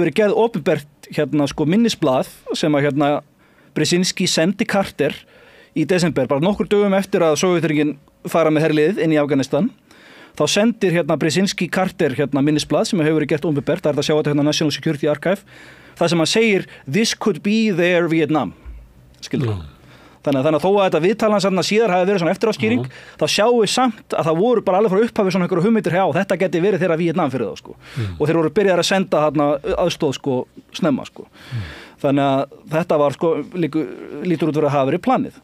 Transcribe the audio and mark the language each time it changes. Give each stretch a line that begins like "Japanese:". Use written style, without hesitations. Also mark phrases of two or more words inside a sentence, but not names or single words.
Icelandic: verið geð opinbert sko minnisblað sem að Brzezinski sendi Carter í desember, bara nokkur dögum eftir að Sovétríkin fara með herlið inn í Afganistan, þá sendir Brzezinski Carter minnisblað sem hefur verið gert opinbert, það er að sjá þetta National Security Archive, það sem hann segir
English: this could be their Vietnam,
Icelandic: skilur Þannig að þó að þetta viðtalan síðar hafi verið svona eftiráskýring, þá sjáum við samt að það voru bara alveg frá upphafi svona einhverju hugmyndir þetta geti verið þeirra Víetnam fyrir þá sko. Og þeir voru byrjaðir að senda aðstoð sko snemma sko. Þannig að þetta var sko lítur út fyrir að hafa verið planið.